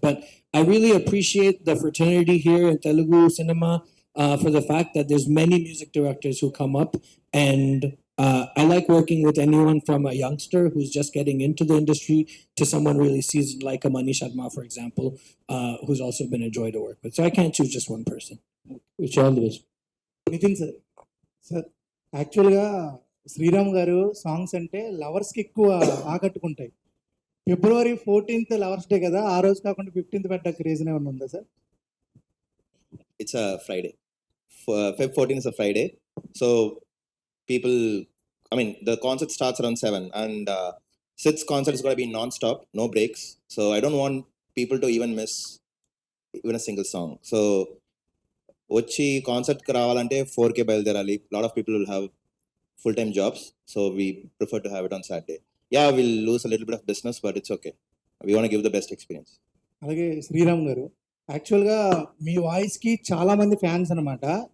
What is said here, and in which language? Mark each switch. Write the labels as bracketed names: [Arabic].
[English] But I really appreciate the fraternity here in Telugu cinema for the fact that there's many music directors who come up, and I like working with anyone from a youngster who's just getting into the industry to someone really seasoned like a Manish Sharma, for example, who's also been a joy to work with. So I can't choose just one person. Wish you all the best. [Telugu] Nitin sir యాక్చువల్గా శ్రీరామ్ గారు songs అంటే లవర్స్కి ఎక్కువ ఆకట్టుకుంటాయి. February 14th lovers day కదా, ఆ రోజు కాకుండా 15th పెట్టడానికి రీజన్ ఏమైనా ఉందా sir? [English] It's a Friday. Feb 14 is a Friday. So people, the concert starts around 7, and Sid's concert is going to be non-stop, no breaks. So I don't want people to even miss even a single song. [Telugu] So వచ్చి కాన్సర్ట్కి రావాలంటే 4K బయలుదేరాలి. [English] Lot of people will have full time jobs, so we prefer to have it on Saturday. Yeah will lose a little bit of business, but it's okay. We want give the best experience. [Telugu] అలాగే శ్రీరామ్ గారు, యాక్చువల్గా మీ వాయిస్కి చాలా మంది fans అనమాట.